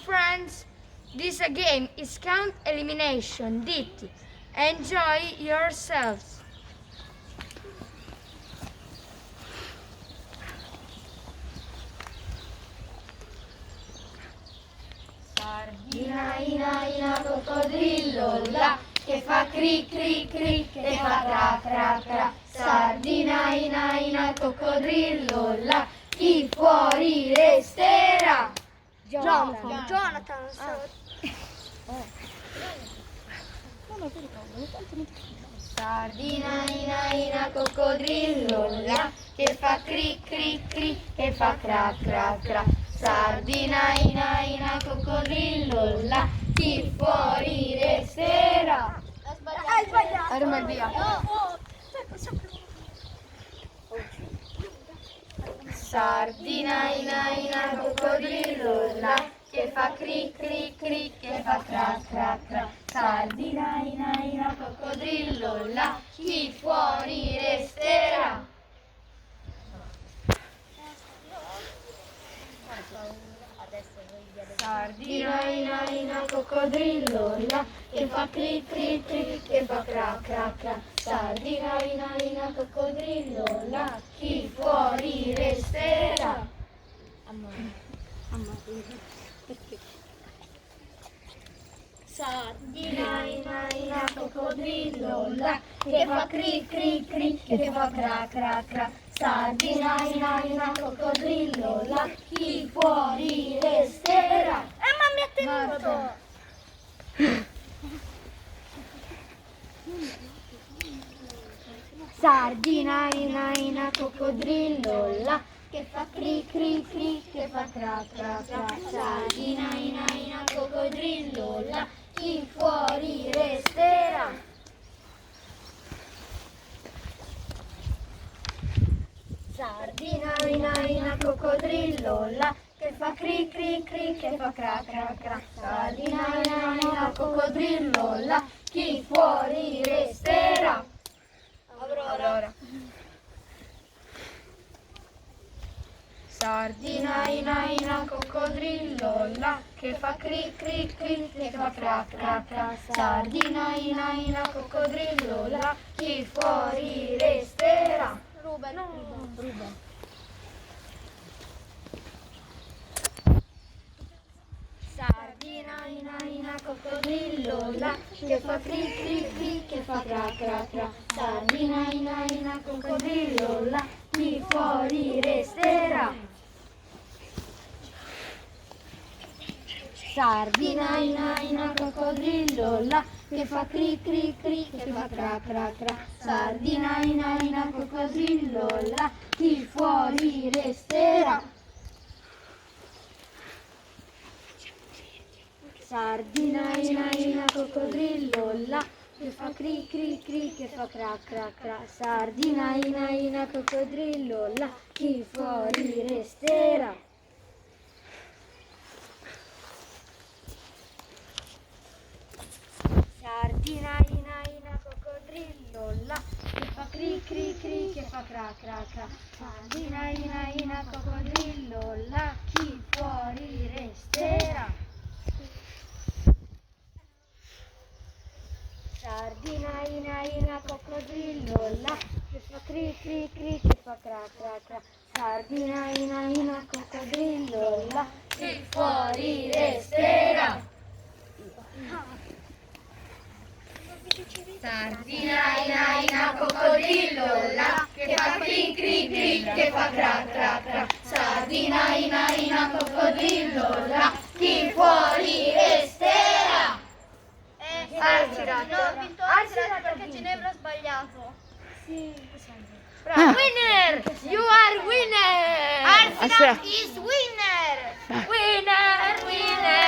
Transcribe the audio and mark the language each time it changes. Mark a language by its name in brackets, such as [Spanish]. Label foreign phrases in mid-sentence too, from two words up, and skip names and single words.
[English] friends, this game is count elimination. Dite, enjoy yourselves. [Italian] Sardina, ina, ina, coccodrillo, là, che fa cri, cri, cri, che fa cra, cra, cra. Sardina, ina, coccodrillo, là, chi fuori resterà? Jonathan. Sardina, ina, coccodrillo, là, che fa cri, cri, cri, che fa cra, cra, cra. Sardina, ina, coccodrillo, là, chi fuori resterà? Hai sbagliato. Era mal via. Sardina, ina, coccodrillo, là, che fa cri, cri, cri, che fa cra, cra, cra. Sardina, ina, coccodrillo, là, chi fuori resterà? Sardina, ina, coccodrillo, là, che fa cri, cri, cri, che fa cra, cra, cra. Sardina, ina, coccodrillo, là, chi fuori resterà? Sardina, ina, coccodrillo, là, che fa cri, cri, cri, che fa cra, cra, cra. Sardina, ina, coccodrillo, là, chi fuori resterà? Ma mi ha tenuto. Sardina, ina, coccodrillo, là, che fa cri, cri, cri, che fa cra, cra, cra. Sardina, ina, coccodrillo, là, chi fuori resterà? Sardina, ina, coccodrillo, là, che fa cri, cri, cri, che fa cra, cra, cra. Sardina, ina, coccodrillo, là, chi fuori resterà? Aurora. Sardina, ina, coccodrillo, là, che fa cri, cri, cri, che fa cra, cra, cra. Sardina, ina, coccodrillo, là, chi fuori resterà? Ruben. Sardina, ina, coccodrillo, là, che fa cri, cri, cri, che fa cra, cra, cra. Sardina, ina, coccodrillo, là, chi fuori resterà? Sardina, ina, coccodrillo, là, che fa cri, cri, cri, che fa cra, cra, cra. Sardina, ina, coccodrillo, là, chi fuori resterà? Sardina, ina, coccodrillo, là, che fa cri, cri, cri, che fa cra, cra, cra. Sardina, ina, coccodrillo, là, chi fuori resterà? Sardina, ina, coccodrillo, là, che fa cri, cri, cri, che fa cra, cra, cra. Sardina, ina, coccodrillo, là, chi fuori resterà? Sardina, ina, coccodrillo, là, che fa cri, cri, cri, che fa cra, cra, cra. Sardina, ina, coccodrillo, là, chi fuori resterà? Sardina, ina, coccodrillo, là, che fa cri, cri, cri, che fa cra, cra, cra. Sardina, ina, coccodrillo, là, chi fuori resterà? No, ho vinto Arsenal perché Ginevra ha sbagliato. [English] Winner! You are winner! Arsenal is winner! Winner!